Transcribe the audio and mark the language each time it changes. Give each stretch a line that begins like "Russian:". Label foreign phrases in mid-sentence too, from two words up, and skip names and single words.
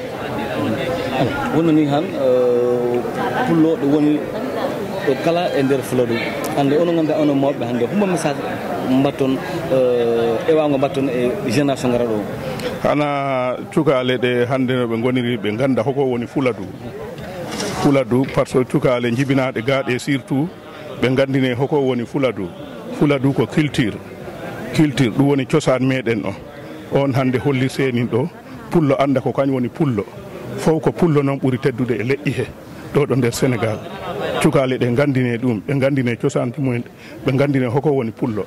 Fula: wonani han pullo ɗo woni ɗo kala e nder Fuladu hande ono ganda ono mawɓe hande humba message mbatton ewago mbatton e génération gara ɗo hana cukale ɗe hande no ɓe goniri ɓe ganda hoko woni Fuladu
French: par ce que
Fula: cukale jibinaɗe gaaɗe surtout ɓe gandine hoko woni Fuladu ko culture ɗum woni cosaan meɗen on hande holli senin ɗo pullo anda ko kañum woni pullo fof ko pullo noon ɓuuri teddude e leƴƴi he ɗo nder Sénégal cukale ɗe gandine ɗum ɓe gandine cosaan mumen ɓe gandine hoko woni pullo.